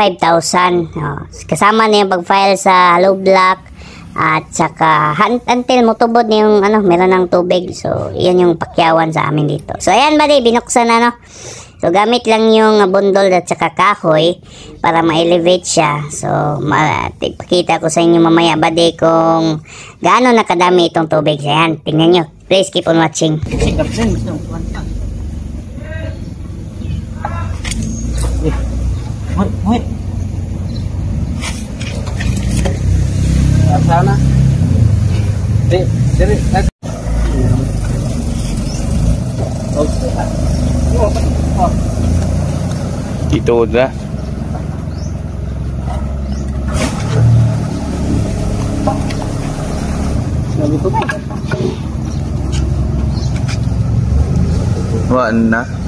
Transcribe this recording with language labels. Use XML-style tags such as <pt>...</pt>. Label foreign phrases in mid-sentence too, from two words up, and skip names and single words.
<tl>Kasama na yung pag-file sa hollow block, At saka until mutubod na yung meron ng tubig. So yan yung pakyawan sa amin dito. So ayan buddy, binuksan na So gamit lang yung bundol at saka kahoy para ma-elevate siya. So ipakita ko sa inyo mamaya buddy kung gaano nakadami itong tubig. So ayan, tingnan nyo.</tl> <en>Please keep on watching. Wait.</en> <tl>Sana. Dari. Ito na. Wala na.</tl>